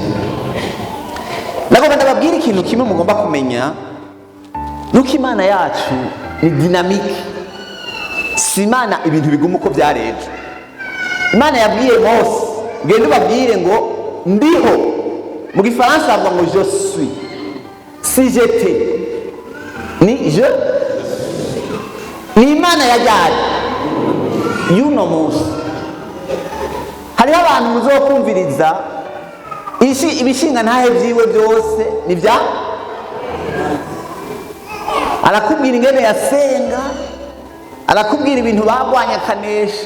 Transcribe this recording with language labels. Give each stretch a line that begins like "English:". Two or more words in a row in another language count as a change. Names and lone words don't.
Rundi: Nagomba ndababwira ikintu kimwe mugomba kumenya, nuko Imana yacu ni dynamique. Si Imana ibintu biguma uko byareje. Imana yabwiye Mose, genda ubabwire ngo ndiho. Mu Gifaransa bavuga ngo
French: je suis. Si j'étais,
Rundi: ni je. Ni Imana yajyanye y'uno munsi. Hariho abantu muzokumviriza ibishinga ntahe byiwe byose ni bya arakubwira ingene yasenga, arakubwira ibintu bagwanya akanesha.